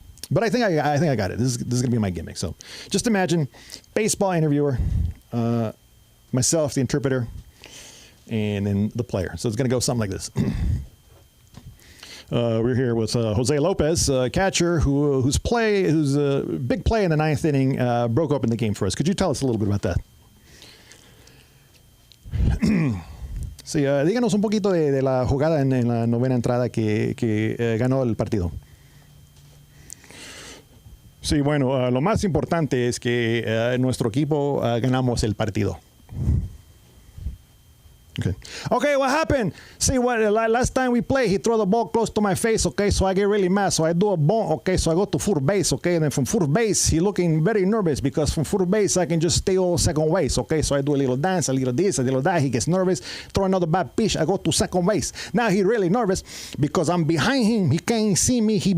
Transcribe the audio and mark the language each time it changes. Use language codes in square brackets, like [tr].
[en] But I think I got it. This is going to be my gimmick. So just imagine baseball interviewer, myself, the interpreter, and then the player. So it's going to go something like this. We're here with Jose Lopez, catcher, whose big play in the ninth inning broke open the game for us. Could you tell us a little bit about that? [es] Sí, díganos un poquito de la jugada en la novena entrada que ganó el partido. Sí, bueno, lo más importante es que nuestro equipo ganamos el partido. [en] Okay, what happened? See, last time we played, he threw the ball close to my face, okay, so I get really mad. So I do a bunt, okay, so I go to first base, okay, and then from first base, he looking very nervous because from first base, I can just stay all second base, okay, so I do a little dance, a little this, a little that. He gets nervous, throw another bad pitch, I go to second base. Now he really nervous because I'm behind him. He can't see me.